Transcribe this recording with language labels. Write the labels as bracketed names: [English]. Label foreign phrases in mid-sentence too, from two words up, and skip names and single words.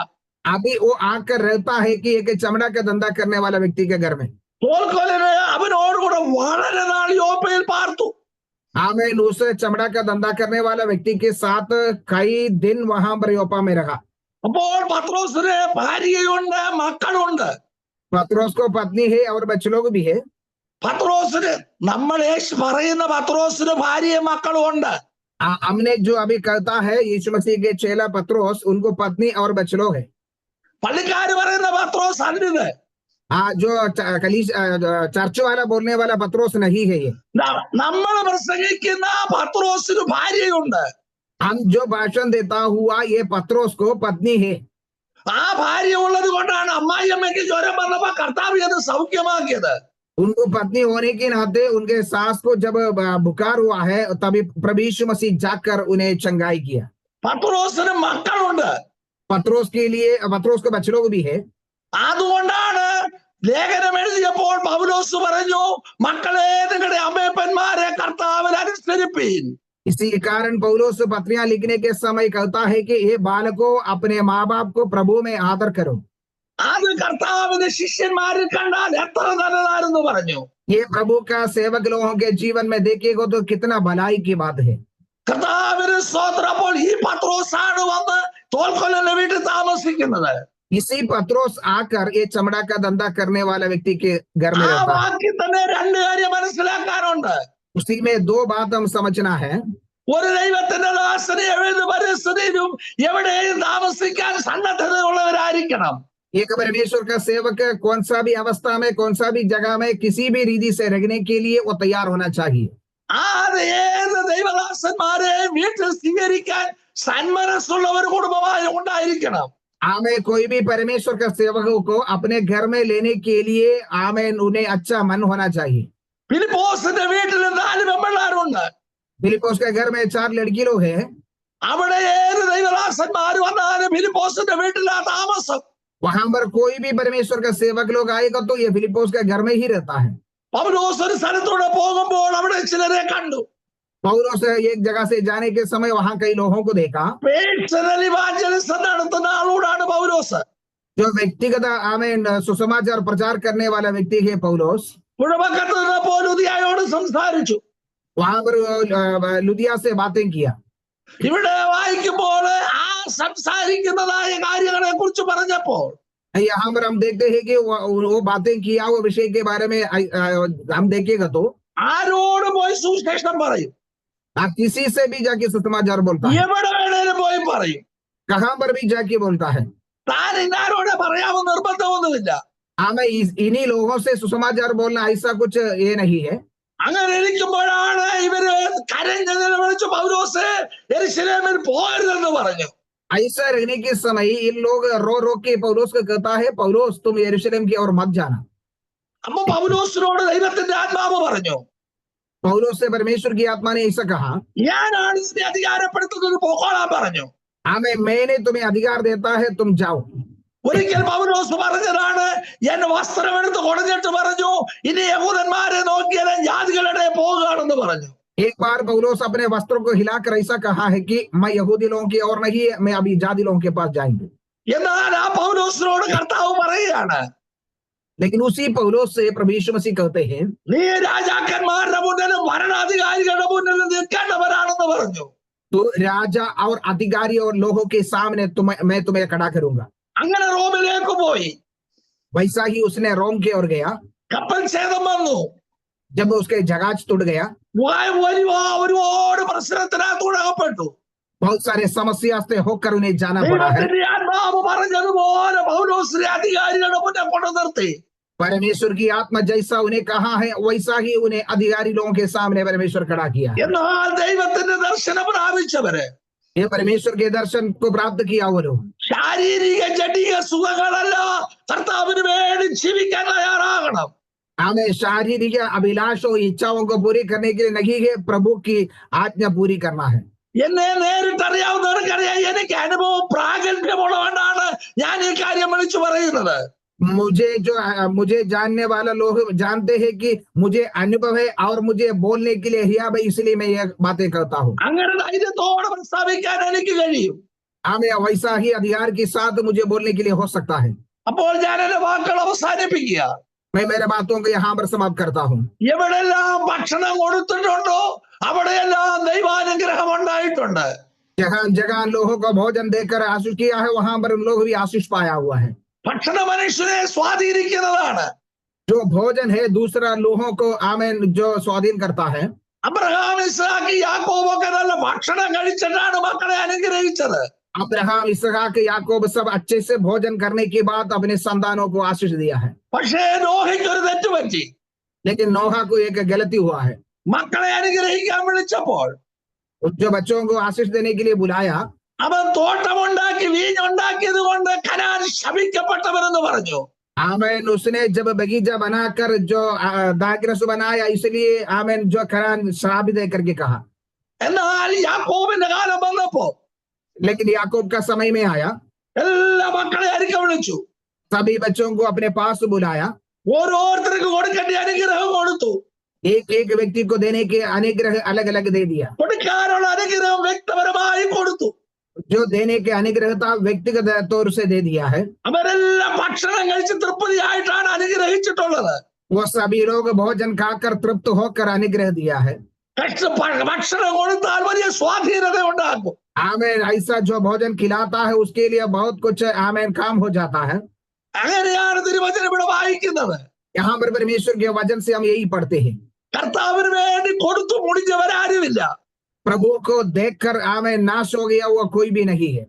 [Hindi] अभी वो आकर रहता है कि एक चमड़ा का धंधा करने वाला व्यक्ति के घर में। [Malayalam] തോൽക്കൊല്ലന് അവനോടുകൂടെ വളരെ നാൾ യോപ്പയിൽ പാർത്തു. [Hindi] हमें दूसरे चमड़ा का धंधा करने वाला व्यक्ति के साथ कई दिन वहां पर योपा में रहा। [Malayalam] അപ്പോൾ പത്രോസിന് ഭാര്യയുണ്ട്, മക്കളുണ്ട്. [Hindi] पत्रोस को पत्नी है और बच्चे लोग भी है। [Malayalam] പത്രോസിന് നമ്മൾ യേശു പറയുന്ന പത്രോസിന് ഭാര്യയും മക്കളും ഉണ്ട്. [Hindi] हमने जो अभी कहता है यीशु मसीह के चेला पत्रोस, उनको पत्नी और बच्चे लोग है। [Malayalam] പള്ളിക്കാര് പറയുന്ന പത്രോസ് അല്ലിത്. [Hindi] जो चर्च वाला बोलने वाला पत्रोस नहीं है ये। [Malayalam] നമ്മൾ പ്രസംഗിക്കുന്ന പത്രോസിന് ഭാര്യയുണ്ട്. [Hindi] हम जो भाषण देता हुआ ये पत्रोस को पत्नी है। [Malayalam] ആ ഭാര്യ ഉള്ളത് കൊണ്ടാണ് അമ്മായിയമ്മയ്ക്ക് ജ്വരം വന്നപ്പോ കർത്താവ് അത് സൗഖ്യമാക്കിയത്. [Hindi] उनको पत्नी होने के नाते उनके सास को जब बुखार हुआ है तभी प्रभु यीशु मसीह जाकर उन्हें चंगाई किया। [Malayalam] പത്രോസിന് മക്കളുണ്ട്. [Hindi] पत्रोस के लिए पत्रोस के बच्चे लोग भी है। [Malayalam] അതുകൊണ്ടാണ് ലേഖനം എഴുതിയപ്പോൾ പൗലോസ് പറഞ്ഞു, മക്കളെ നിങ്ങളുടെ അമ്മയപ്പന്മാരെ കർത്താവിൽ അനുസരിപ്പീൻ. [Hindi] इसी कारण पौलुस पत्रियां लिखने के समय कहता है कि ये बालकों अपने माँ बाप को प्रभु में आदर करो। [Malayalam] അത് കർത്താവിന്റെ ശിഷ്യന്മാരിൽ കണ്ടാൽ എത്ര നല്ലതായിരുന്നു പറഞ്ഞു. [Hindi] ये प्रभु का सेवक लोगों के जीवन में देखेगा तो कितना भलाई की बात है। [Malayalam] കർത്താവിന് സ്തോത്രം. അപ്പോൾ ഈ പത്രോസാണ് വന്ന് തോൽക്കൊല്ലന്റെ വീട്ടിൽ താമസിക്കുന്നത്. [Hindi] इसी पत्रोस आकर ये चमड़ा का धंधा करने वाला व्यक्ति के घर में [Malayalam] ആ [Hindi] रहता है। [Malayalam] വാക്യം തന്നെ രണ്ട് കാര്യം മനസ്സിലാക്കാനുണ്ട്. [Hindi] उसी में दो बात हम समझना है। [Malayalam] ഒരു ദൈവത്തിന്റെ ദാസന് ഏത് പരിസ്ഥിതിയിലും എവിടെയും താമസിക്കാൻ സന്നദ്ധതയുള്ളവരായിരിക്കണം. [Hindi] एक परमेश्वर का सेवक कौन सा भी अवस्था में, कौन सा भी जगह में, किसी भी रीति से रहने के लिए वो तैयार होना चाहिए। [Malayalam] അത് ഏത് ദൈവദാസന്മാരെ വീട്ടിൽ സ്വീകരിക്കാൻ സന്മനസ്സുള്ളവർ കുടുംബമായി ഉണ്ടായിരിക്കണം. [Hindi] हमें कोई भी परमेश्वर का सेवकों को अपने घर में लेने के लिए हमें उन्हें अच्छा मन होना चाहिए। [Malayalam] ഫിലിപ്പോസിന്റെ വീട്ടിൽ 4 പെൺപിള്ളാരുണ്ട്. [Hindi] फिलिपोस के घर में 4 लड़की लोग हैं। [Malayalam] അവിടെ ഏത് ദൈവദാസന്മാർ വന്നാലും ഫിലിപ്പോസിന്റെ വീട്ടിലാ താമസം. [Hindi] वहां पर कोई भी परमेश्वर का सेवक लोग आएगा तो ये फिलिपोस के घर में ही रहता है। [Malayalam] പൗലോസ് ഒരു സ്ഥലത്തൂടെ പോകുമ്പോൾ അവിടെ ചിലരെ കണ്ടു. [Hindi] पौलुस एक जगह से जाने के समय वहां कई लोगों को देखा। [English] personal evangelism [Malayalam] നടത്തുന്ന ആളോടാണ് പൗലോസ്. [Hindi] जो व्यक्तिगत हमें सुसमाचार प्रचार करने वाला व्यक्ति है पौलुस। [Malayalam] പുഴവക്കത്ത് നിന്നപ്പോൾ ലുദിയായോട് സംസാരിച്ചു. [Hindi] वहां पर लुदिया से बातें किया। [Malayalam] ഇവിടെ വായിക്കുമ്പോൾ ആ സംസാരിക്കുന്നതായ കാര്യങ്ങളെ കുറിച്ച് പറഞ്ഞപ്പോൾ [Hindi] यहाँ पर हम देखते हैं कि वो बातें किया, वो विषय के बारे में हम देखेगा तो [Malayalam] ആരോട് പോയി സുവിശേഷം പറയും? [Hindi] आप किसी से भी जाके सुसमाचार बोलता है। [Malayalam] എവിടെ വേണേലും പോയി പറയും. [Hindi] कहां पर भी जाके बोलता है। [Malayalam] താൻ ഇന്നാരോടെ പറയാമെന്ന് നിർബന്ധമൊന്നുമില്ല. [Hindi] हमें इन्हीं लोगों से सुसमाचार बोलना ऐसा कुछ ये नहीं है। [Malayalam] അങ്ങനെ ഇരിക്കുമ്പോഴാണ് ഇവര് കരഞ്ഞ് നിലവിളിച്ച് പൗലോസ് യെരൂശലേമിൽ പോകരുതെന്ന് പറഞ്ഞു. [Hindi] ऐसा रहने के समय इन लोग रो रो के पौलुस को कहता है, पौलुस तुम यरूशलेम की ओर मत जाना। [Malayalam] അമ്മ പൗലോസിനോട് ദൈവത്തിന്റെ ആത്മാവ് പറഞ്ഞു, [Hindi] पौलुस से परमेश्वर की आत्मा ने ऐसा कहा, [Malayalam] ഞാനാണ് ഇതിനെ അധികാരപ്പെടുത്തുന്നത്, പോകോളാൻ പറഞ്ഞു. [Hindi] हमें मैंने तुम्हें अधिकार देता है, तुम जाओ। [Malayalam] ഒരിക്കൽ പൗലോസ് പറഞ്ഞതാണ്, എന്റെ വസ്ത്രം എടുത്ത് കൊടഞ്ഞിട്ട് പറഞ്ഞു, ഇനി യഹൂദന്മാരെ നോക്കിയാൽ ജാതികളുടെ പോകുകയാണെന്ന് പറഞ്ഞു. [Hindi] एक बार पौलुस अपने वस्त्रों को हिलाकर ऐसा कहा है कि मैं यहूदी लोगों की ओर नहीं, मैं अभी जाति लोगों के पास जाएंगे। [Malayalam] എന്നാൽ ആ പൗലോസിനോട് കർത്താവ് പറയുകയാണ്, [Hindi] लेकिन उसी पौलुस से प्रभु यीशु मसीह कहते हैं, [Malayalam] നീ രാജാക്കന്മാരുടെ മുന്നിലും ഭരണാധികാരികളുടെ മുന്നിലും നിൽക്കേണ്ടവരാണെന്ന് പറഞ്ഞു. [Hindi] तो राजा और अधिकारी और लोगों के सामने मैं तुम्हें खड़ा करूंगा। [Malayalam] അങ്ങനെ റോമിലേക്ക് പോയി. [Hindi] वैसा ही उसने रोम की ओर गया। [Malayalam] കപ്പൽ ഛേദം വന്നു. [Hindi] जब उसके जहाज टूट गया, [Malayalam] ഒരുപാട് പ്രശ്നത്തിനകത്തൂടെ അകപ്പെട്ടു. [Hindi] बहुत सारे समस्या से होकर उन्हें जाना पड़ा है। [Malayalam] ദൈവത്തിന്റെ ആത്മാവ് പറഞ്ഞതുപോലെ പൗലോസിനെ അധികാരികളുടെ മുന്നിൽ കൊണ്ടു നിർത്തി. [Hindi] परमेश्वर की आत्मा जैसा उन्हें कहा है वैसा ही उन्हें अधिकारी लोगों के सामने परमेश्वर खड़ा किया। [Malayalam] എന്നാൽ ദൈവത്തിന്റെ ദർശനം പ്രാപിച്ചവര്, [Hindi] ये परमेश्वर के दर्शन को प्राप्त किया वो लोग [Malayalam] ശാരീരിക ജഡിക സുഖങ്ങളല്ല, കർത്താവിന് വേണ്ടി ജീവിക്കാൻ തയ്യാറാകണം. [Hindi] हमें शारीरिक अभिलाषों इच्छाओं को पूरी करने के लिए नहीं है, प्रभु की आज्ञा पूरी करना है। [Malayalam] എന്നെ നേരിട്ടറിയാവുന്നവർക്കറിയാം, എനിക്ക് അനുഭവം പ്രാഗൽഭ്യമുള്ളതുകൊണ്ടാണ് ഞാൻ ഈ കാര്യം വിളിച്ചു പറയുന്നത്. [Hindi] मुझे जानने वाला लोग जानते हैं कि मुझे अनुभव है और मुझे बोलने के लिए हिया भाई, इसलिए मैं ये बातें करता हूँ। [Malayalam] അങ്ങനെ ധൈര്യത്തോടെ പ്രസ്താവിക്കാൻ എനിക്ക് കഴിയും. [Hindi] हमें वैसा ही अधिकार के साथ मुझे बोलने के लिए हो सकता है। [Malayalam] അപ്പോൾ ഞാൻ എന്റെ വാക്കുകൾ അവസാനിപ്പിക്കുക. [Hindi] मैं मेरे बातों को यहाँ पर समाप्त करता हूँ। [Malayalam] എവിടെല്ലാം ഭക്ഷണം കൊടുത്തിട്ടുണ്ടോ അവിടെയെല്ലാം ദൈവാനുഗ്രഹം ഉണ്ടായിട്ടുണ്ട്. [Hindi] जहाँ जगह लोगों को भोजन देकर आशीष किया है, वहां पर लोग भी आशीष पाया हुआ है। [Malayalam] ഭക്ഷണ മനുഷ്യനെ സ്വാധീനിക്കുന്നതാണ്. [Hindi] जो भोजन है दूसरा लोगों को आमेन जो स्वाधीन करता है। [Malayalam] അബ്രഹാം, ഇസ്ഹാക്ക്, യാക്കോബൊക്കെ നല്ല ഭക്ഷണം കഴിച്ചിട്ടാണ് മക്കളെ അനുഗ്രഹിച്ചത്. [Hindi] अब्राहम, इसहाक, याकूब सब अच्छे से भोजन करने के बाद अपने संतानों को आशीष दिया है। [Malayalam] പക്ഷേ നോഹയ്ക്ക് ഒരു തെറ്റ് പറ്റി. [Hindi] लेकिन नोहा को एक गलती हुआ है। [Malayalam] മക്കളെ അനുഗ്രഹിക്കാൻ വിളിച്ചപ്പോൾ [Hindi] जो बच्चों को आशीष देने के लिए बुलाया, [Malayalam] അവൻ തോട്ടമുണ്ടാക്കി വീഞ്ഞുണ്ടാക്കിയത് കൊണ്ട് കനാൻ ശപിക്കപ്പെട്ടവരെന്ന് പറഞ്ഞു. [Hindi] आमेन, उसने जब बगीचा बनाकर जो दागरस बनाया, इसलिए आमेन जो करान श्राप दे करके कहा। [Malayalam] എന്നാൽ യാക്കോബിന്റെ കാലം വന്നപ്പോ [Hindi] लेकिन याकूब का समय में आया, [Malayalam] എല്ലാ മക്കളെ അരിക്ക വിളിച്ചു. [Hindi] सभी बच्चों को अपने पास बुलाया, [Malayalam] ഓരോരുത്തർക്ക് കൊടുക്കേണ്ട അനുഗ്രഹം കൊടുത്തു. [Hindi] एक एक व्यक्ति को देने के अनुग्रह अलग अलग दे दिया। [Malayalam] കൊടുക്കാനുള്ള അനുഗ്രഹം വ്യക്തിപരമായി കൊടുത്തു. [Hindi] जो देने के अनुग्रह था व्यक्तिगत तौर से दे दिया है। [Malayalam] അവരെല്ലാം ഭക്ഷണം കഴിച്ച് തൃപ്തിയായിട്ടാണ് അനുഗ്രഹിച്ചിട്ടുള്ളത്. [Hindi] वो सभी लोग भोजन खाकर तृप्त होकर अनुग्रह दिया है। [Malayalam] ഭക്ഷണം കൊടുത്താൽ വലിയ സ്വാധീനത ഉണ്ടാക്കും. [Hindi] आमेन, ऐसा जो भोजन खिलाता है उसके लिए बहुत कुछ आमेन काम हो जाता है। [Malayalam] അങ്ങനെയാണ് തിരുവചനം ഇവിടെ വായിക്കുന്നത്. [Hindi] यहाँ पर परमेश्वर के वचन से हम यही पढ़ते हैं। [Malayalam] കർത്താവിന് വേണ്ടി കൊടുത്തു മുടിഞ്ഞവരാരുമില്ല. [Hindi] प्रभु को देखकर आमेन नाश हो गया हुआ कोई भी नहीं है।